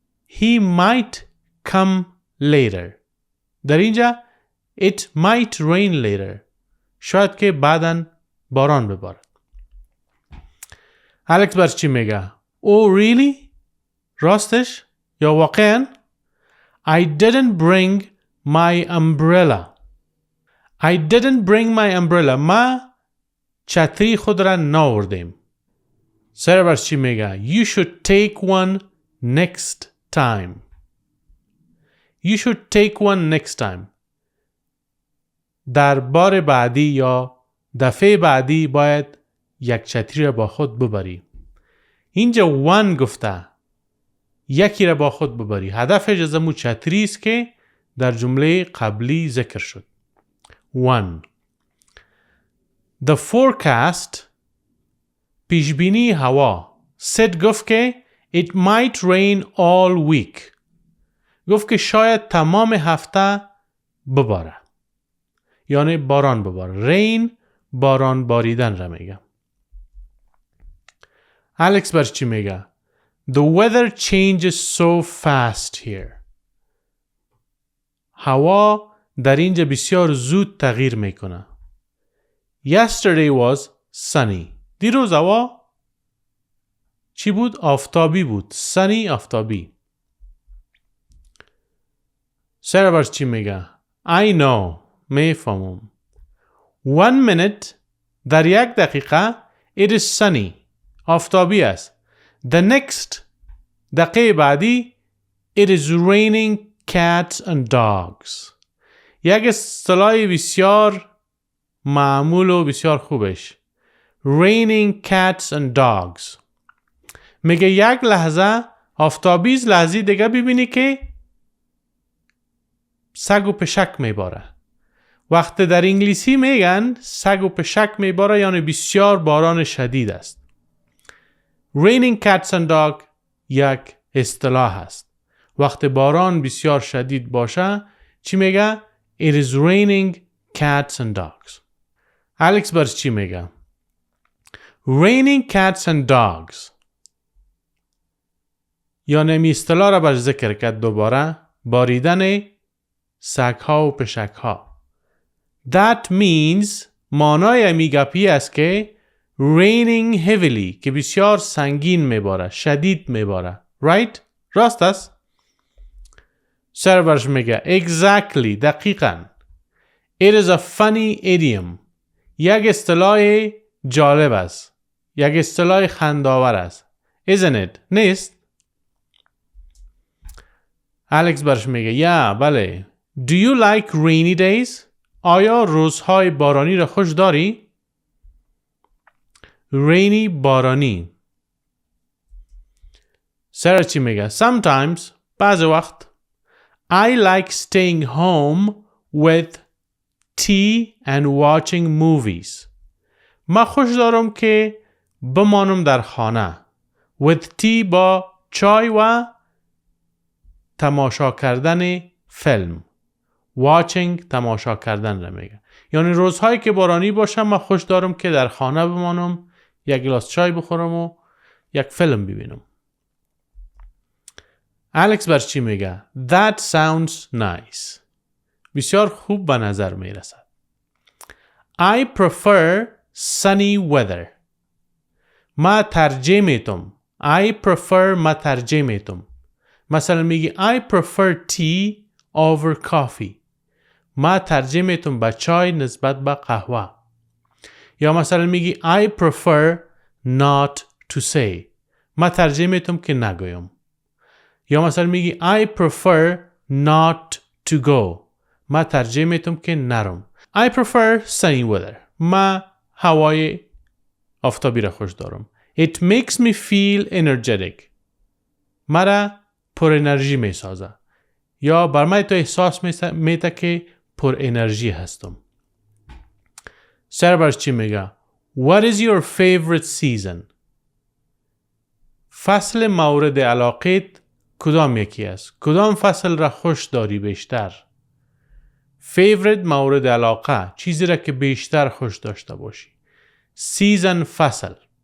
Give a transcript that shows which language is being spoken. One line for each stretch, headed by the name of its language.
English: He might come later.
Persian: در اینجا
English: It might rain later.
Persian: شاید که بعداً باران ببارد. الکس برش چی میگه؟
English: Oh really?
Persian: راستش؟ یا واقعاً؟
English: I didn't bring my umbrella. I didn't bring my umbrella.
Persian: ما چتری خود را ناوردیم. سر برش چی میگه؟
English: You should take one next time. You should take one next time.
Persian: در بار بعدی یا دفعه بعدی باید یک چتری را با خود ببری. اینجا one گفته. یکی را با خود ببری. هدف جزمو چتری است که در جمله قبلی ذکر شد.
English: One. The forecast
Persian: پیشبینی هوا
English: said
Persian: گفت که
English: it might rain all week.
Persian: گفت که شاید تمام هفته بباره. یعنی باران بباره. rain باران باریدن را میگه. الکس برش چی میگه؟
English: The weather changes so fast here.
Persian: هوا در اینجا بسیار زود تغییر میکنه.
English: Yesterday was sunny.
Persian: دیروز هوا چی بود؟ آفتابی بود. sunny آفتابی. سر برش چی میگه؟
English: I know.
Persian: میفهمم.
English: 1 minute
Persian: در یک دقیقه
English: it is sunny.
Persian: آفتابی است.
English: The next
Persian: دقیقه بعدی
English: it is raining cats and dogs.
Persian: یک اصطلاح بسیار معمول و بسیار خوبش.
English: Raining cats and dogs.
Persian: میگه یک لحظه آفتابیز لحظه دیگه ببینی که سگ و پشک میباره. وقتی در انگلیسی میگن سگ و پشک میباره یعنی بسیار باران شدید است.
English: Raining cats and dogs
Persian: یک اصطلاح است. وقتی باران بسیار شدید باشه چی میگه؟
English: It is raining cats and dogs.
Persian: الکس برش چی میگه؟
English: Raining cats and dogs.
Persian: یا نمی اصطلاح را برش ذکر کرد دوباره. باریدن سگ ها و پشک ها.
English: That means
Persian: مانای میگپی است که
English: raining heavily
Persian: که بسیار سنگین میباره. شدید میباره.
English: Right?
Persian: راست است؟ سرورش میگه exactly دقیقاً.
English: It is a funny idiom.
Persian: یک اصطلاح جالب است. یک اصطلاح خنداور است.
English: Isn't it?
Persian: نیست؟ الکس برش میگه بله.
English: Do you like rainy days?
Persian: آیا روزهای بارانی را خوش داری؟ rainy بارانی.
English: سر چی میگه؟ Sometimes
Persian: بعض وقت
English: I like staying home with tea and watching movies.
Persian: ما خوش دارم که بمانم در خانه.
English: With tea
Persian: با چای و تماشا کردن فیلم. Watching تماشا کردن را میگه. یعنی روزهایی که بارانی باشم من خوش دارم که در خانه بمانم. یک گلاس چای بخورم و یک فیلم ببینم. الکس برش چی میگه؟
English: That sounds nice.
Persian: بسیار خوب به نظر میرسد.
English: I prefer sunny weather.
Persian: ما ترجیح میتم.
English: I prefer
Persian: ما ترجیح میتم. مثلا میگی
English: I prefer tea over coffee.
Persian: ما ترجیح میتم به چای نسبت به قهوه. یا مثلا میگی
English: I prefer not to say.
Persian: من ترجیح میتم که نگویم. یا مثلا میگی
English: I prefer not to go.
Persian: من ترجیح میتم که نرم.
English: I prefer sunny weather.
Persian: من هوای آفتابی را خوش دارم.
English: It makes me feel energetic.
Persian: مرا پر انرژی می سازه. یا بر من تو احساس میده که پر انرژی هستم. سربرش چی میگه؟
English: What is your favorite season?
Persian: فصل مورد علاقت کدام یکی است؟ کدام فصل را خوش داری بیشتر؟ favorite مورد علاقه، چیزی را که بیشتر خوش داشته باشی. season فصل.